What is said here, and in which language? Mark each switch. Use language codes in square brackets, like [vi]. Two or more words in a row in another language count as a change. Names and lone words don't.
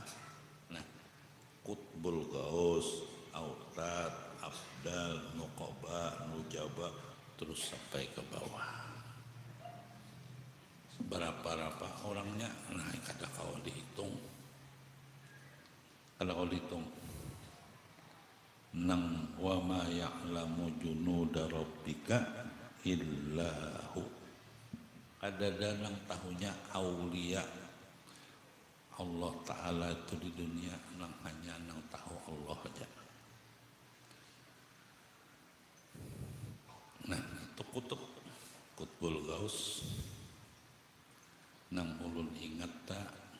[bjn] Nah, Qutbul Ghaus, Autad, Abdal, Nuqaba, Nujaba, terus sampai ke bawah. Berapa orangnya? Nah, kada kau dihitung. Kalau kau dihitung, nang [ar] وما يعلم جنود ربك إلا هو. [bjn] Ada dalam tahunya aulia Allah Ta'ala itu di dunia nang hanya nang tahu Allah aja. Nah itu Qutbul Ghaus nang ulun ingat tak